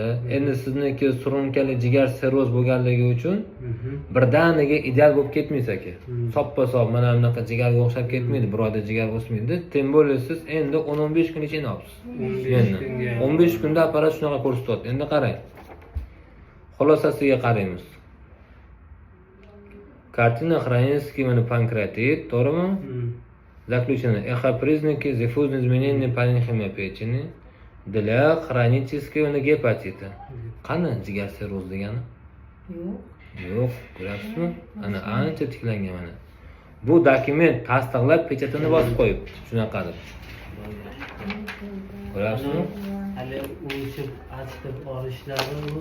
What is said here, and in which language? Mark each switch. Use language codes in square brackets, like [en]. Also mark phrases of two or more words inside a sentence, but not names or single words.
[uz] Endi sizniki surunkali jigar seroz bo'lganligi uchun birdaniga ideal bo'lib ketmaysiz aka. Soppa-sop mana bunaqa jigarga o'xshab ketmaydi, bir oyda jigar o'smaydi. Tem bo'lsa siz endi 10-15 kun ichida olasiz. Endi 15 kunda apparat shunaqa ko'rsatyapti. Endi qarang. Xulosasiga qaraymiz. [ru] Kartina хронический панкреатит, to'g'rimi? Заключение. Эхопризнаки диффузного изменения паренхимы печени для хронического гепатита. [uz] Qani jigar seroz degani? Yo'q, ko'ryapsizmi? Ana ancha tiklangan mana. Bu dokument tasdiqlab pechatini bosib qo'yibdi. Shunaqa deb. Ko'ryapsizmi? Hali o'chib achitib olishlari bu